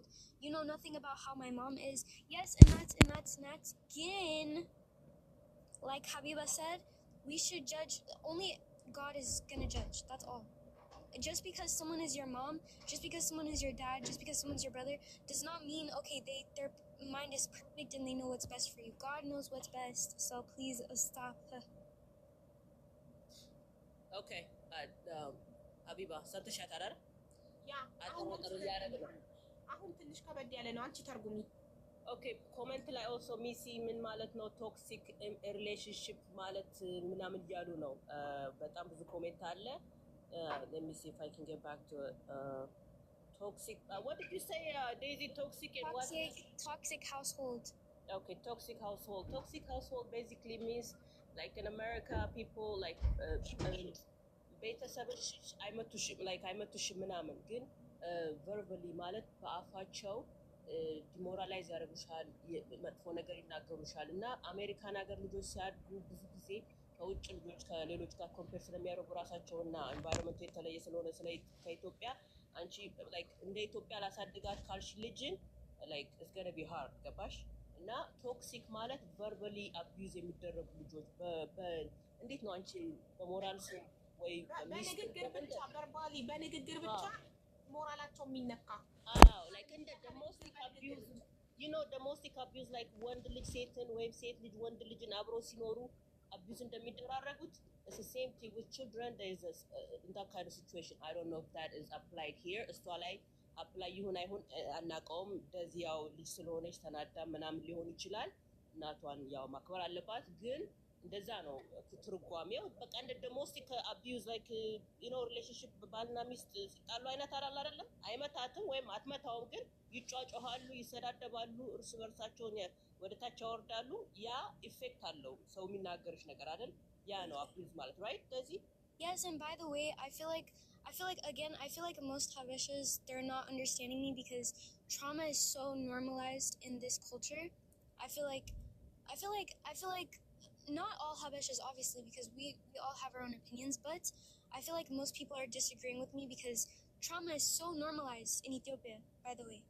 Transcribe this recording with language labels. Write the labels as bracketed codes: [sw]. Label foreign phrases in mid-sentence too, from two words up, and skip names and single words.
[en] You know nothing about how my mom is. Yes, and that's again, like Habiba said, we should judge. Only God is gonna judge. That's all. Just because someone is your mom, just because someone is your dad, just because someone's your brother, does not mean okay their mind is perfect and they know what's best for you. God knows what's best. So please stop. [am] Okay. ሀቢባ ሰጥሻት አይደል? ያ አሁን ትንሽ ከበድ ያለ ነው። አንቺ ተርጉሚ። ኦኬ ኮሜንት ላይ ኦልሶ ሚሲ ምን ማለት ነው [en] toxic relationship [am] ማለት ምናምን እያሉ ነው። በጣም ብዙ ኮሜንት አለ። [en] let me see if I can get back to toxic what did you say Daisy? Toxic and what? Toxic household. Okay, toxic household basically means like in America people like [am] ቤተሰብሽ አይመቱሽም ምናምን ግን ቨርባሊ ማለት በአፋቸው ዲሞራላይዝ ያደርጉሻል፣ መጥፎ ነገር ይናገሩሻል። እና አሜሪካን ሀገር ልጆች ሲያድጉ ብዙ ጊዜ ከውጭ ልጆች ከሌሎች ጋር ኮምፔር ስለሚያደርጉ ራሳቸውና ኤንቫይሮንመንቱ የተለየ ስለሆነ ከኢትዮጵያ አንቺ ላይክ እንደ ኢትዮጵያ ላሳድጋት ካልሽ ልጅን ላይክ [en] it's gonna be hard [am] ገባሽ? እና ቶክሲክ ማለት [en] verbally abuse [am] የሚደረጉ ልጆች እንዴት ነው አንቺ በሞራል ወይ በንግግር ብቻ ቨርባሊ በንግግር ብቻ ሞራላቸው የሚነካ [en] like እንደ domestic abuse you know domestic abuse like [am] ወንድ ልጅ ሴትን ወይም ሴት ልጅ ወንድ ልጅን አብረው ሲኖሩ [en] abuse እንደሚደራረጉት it's the same thing with children. There is in that kind of situation I don't know if that is applied here [am] እሷ ላይ አፕላይ ይሁን አይሁን አናውቀውም። እንደዚህ ያው ልጅ ስለሆነች ተናዳ ምናምን ሊሆን ይችላል። እናቷን ያው ማክበር አለባት። ግን እንደዛ ነው ትርጓሜው። በቃ እንደ ደግሞ እስቲ ከአቢዩዝ [en] like you know relationship [am] ባልና ሚስት ሲጣሉ አይነት አይደለም። አይመታትም ወይም አትመታውም፣ ግን ይጫጫሃሉ፣ ይሰዳደባሉ፣ እርስ በርሳቸውን ወደ ታች ያወርዳሉ። ያ ኢፌክት አለው ሰው የሚናገርሽ ነገር አይደል? ያ ነው አቢዩዝ ማለት ራይት እንደዚህ [en] Yes, and by the way, I feel like again, I feel like most Habeshas, they're not understanding me because trauma is so normalized in this culture. I feel like not all Habeshas obviously because we all have our own opinions, but I feel like most people are disagreeing with me because trauma is so normalized in Ethiopia, by the way.